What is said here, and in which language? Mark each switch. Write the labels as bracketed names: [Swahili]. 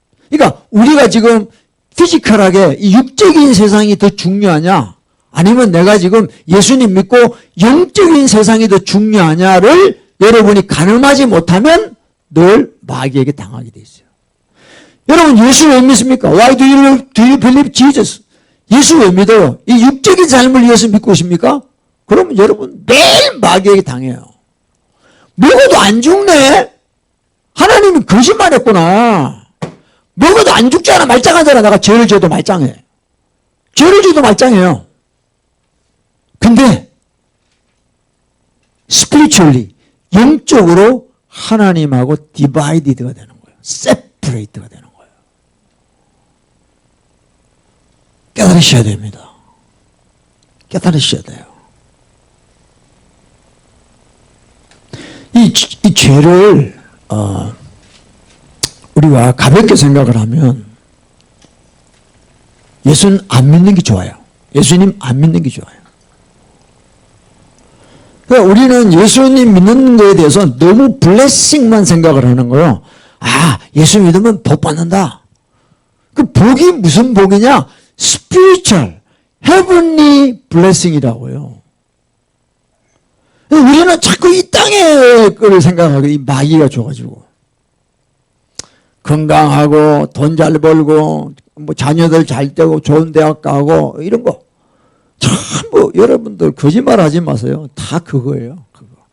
[Korean] 그러니까 우리가 지금 피지컬하게 이 육적인 세상이 더 중요하냐 아니면 내가 지금 예수님 믿고 영적인 세상이 더 중요하냐를 여러분이 가늠하지 못하면 늘 마귀에게 당하게 돼 있어요. 여러분 예수 왜 믿습니까? [English] Why do you believe Jesus? [Korean] 예수 왜 믿어요? 이 육적인 삶을 위해서 믿고 있습니까? 그러면 여러분 매일 마귀에게 당해요. 먹어도 안 죽네? 하나님이 거짓말했구나. 먹어도 안 죽잖아. 말짱하잖아. 내가 죄를 지어도 말짱해. 죄를 지어도 말짱해요. 근데 spiritually 영적으로 하나님하고 divided가 되는 거예요. separate가 되는 거예요. 깨달으셔야 됩니다. 깨달으셔야 돼요. 이 죄를 우리가 가볍게 생각을 하면 예수는 안 믿는 게 좋아요. 예수님 안 믿는 게 좋아요. 그러니까 우리는 예수님 믿는 거에 대해서 너무 블레싱만 생각을 하는 거예요. 예수 믿으면 복 받는다. 그 복이 무슨 복이냐? [English] spiritual, heavenly blessing [Korean] 이라고요. 우리는 자꾸 이 땅의 거를 생각하고 이 마귀가 줘가지고 건강하고 돈 잘 벌고 자녀들 잘 되고 좋은 대학 가고 이런 거 전부 여러분들 거짓말 하지 마세요. 다 그거예요. 그거.